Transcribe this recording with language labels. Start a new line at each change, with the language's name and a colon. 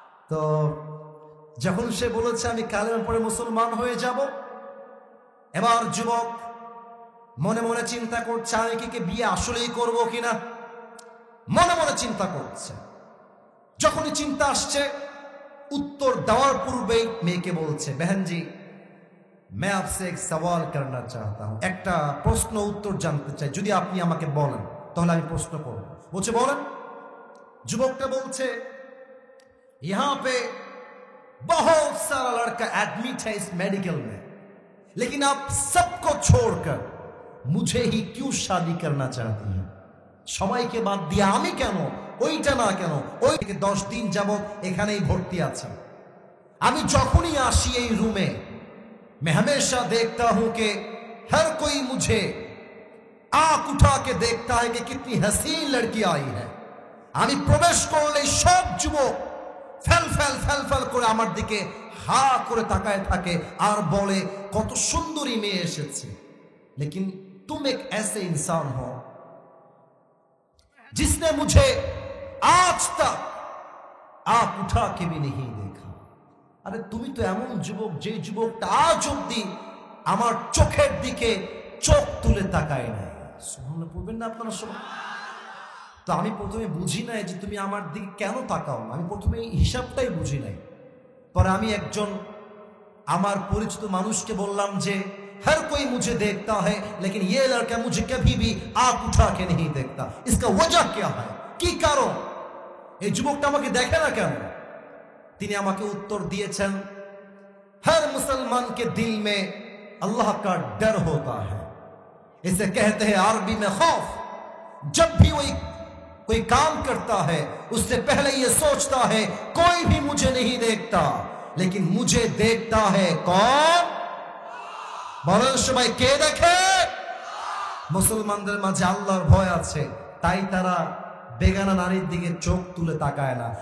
Bangla: तो যখন সে বলেছে আমি কালেমা পড়ে মুসলমান হয়ে যাব, এবার যুবক মনে মনে চিন্তা করছে, আমি কি বিয়ে আসলেই করবো কিনা, মনে মনে চিন্তা করছে। যখনই চিন্তা আসছে, उत्तर देওয়ার পূর্বেই মেয়েকে বলছে,
Hindi: बहन जी मैं आपसे एक सवाल करना चाहता हूं,
Bangla: একটা প্রশ্ন উত্তর জানতে চাই, যদি আপনি আমাকে বলেন তাহলে আমি প্রশ্ন করব। বলছে, বলেন। যুবকটা বলছে,
Hindi: यहां पे बहुत सारा लड़का एडमिट है इस मेडिकल में, लेकिन आप सबको छोड़कर मुझे ही क्यों शादी करना चाहती हैं?
Bangla: সবাইকে বাদ দিয়ে আমি কেন, ওইটা না কেন? ওই 10 দিন যাবত এখানেই ভর্তি আছে। আমি যখনই আসি এই রুমে,
Hindi: मैं हमेशा देखता हूं कि हर कोई मुझे आंख उठा के देखता है कि कितनी हसीन लड़की आई है।
Bangla: আমি প্রবেশ করলে সব যুবক ফেল ফেল ফেল ফেল করে আমার দিকে হা করে তাকায় থাকে আর বলে কত সুন্দরী মেয়ে এসেছে।
Hindi: लेकिन तुम एक ऐसे इंसान हो जिसने मुझे आज तक आंख उठा के भी नहीं देखा।
Bangla: আরে তুমি তো এমন যুবক, যে যুবকটা আজ অব্দি আমার চোখের দিকে চোখ তুলে তাকায় নাই। সুবহানাল্লাহ পড়বেন না আপনারা সবাই? তো আমি প্রথমে বুঝি নাই যে তুমি আমার দিকে কেন তাকাও না, আমি প্রথমে এই হিসাবটাই বুঝি নাই। পরে আমি একজন আমার পরিচিত মানুষকে বললাম যে
Hindi: हर कोई मुझे देखता है लेकिन ये लड़का मुझे कभी भी आंख उठा के नहीं देखता, इसका वजह क्या है,
Bangla: কি কারণ এই যুবকটা আমাকে দেখে না কেন? তিনি আমাকে উত্তর दिएছেন,
Hindi: हर मुसलमान के दिल में अल्लाह का डर होता है, इसे कहते हैं अरबी में खौफ। जब भी कोई काम करता है उससे पहले ये सोचता है कोई भी मुझे नहीं देखता लेकिन मुझे देखता है कौन?
Bangla: বলেন সবাই, কে দেখে? মুসলমানদের মাঝে আল্লাহর ভয় আছে, তাই তারা বেগানা নারীর দিকে চোখ তুলে তাকায় না।